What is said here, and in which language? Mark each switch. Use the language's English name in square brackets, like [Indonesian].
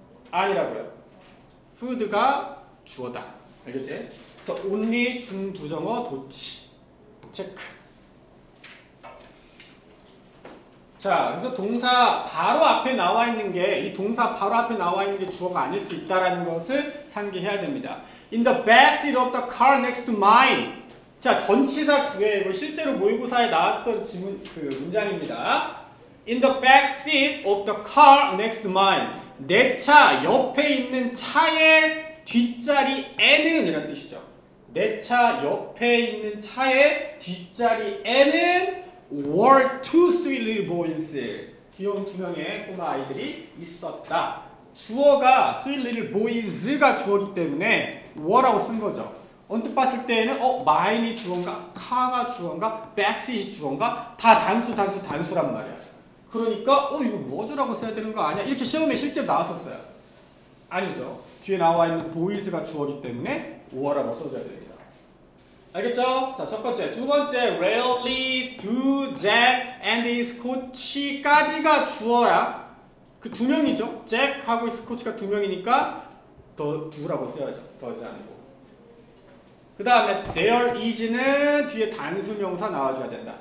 [Korean] 아니라고요. food가 주어다. 알겠지? 그래서 only 준부정어 도치 체크. 자, 그래서 동사 바로 앞에 나와 있는 게 이 동사 바로 앞에 나와 있는 게 주어가 아닐 수 있다라는 것을 상기해야 됩니다. [English] In the backseat of the car next to mine. [Korean] 자, 전치사 구에 이거 실제로 모의고사에 나왔던 문장입니다. [English] In the backseat of the car next to mine. [Korean] 내 차 옆에 있는 차의 뒷자리에는 이런 뜻이죠. 내 차 옆에 있는 차의 뒷자리에는 [English] were two sweet little boys. [Korean] 귀여운 두 명의 꼬마 아이들이 있었다. 주어가 sweet little boys가 주어기 때문에 were라고 쓴 거죠. 언뜻 봤을 때에는 mine이 주어인가, car가 주어인가, backseat이 주어인가 다 단수란 말이야. 그러니까 이거 was라고 써야 되는 거 아니야? 이렇게 시험에 실제 나왔었어요. 아니죠. 뒤에 나와 있는 boys가 주어기 때문에 were라고 써줘야 됩니다. 알겠죠? 자, 첫 번째. 두 번째, rarely, do, Jack, and Scott까지가 주어야. 그 두 명이죠. Jack하고 Scott가 두 명이니까 더 do라고 써야죠. does 아니고. 그 다음에 there is는 뒤에 단수명사 나와줘야 된다.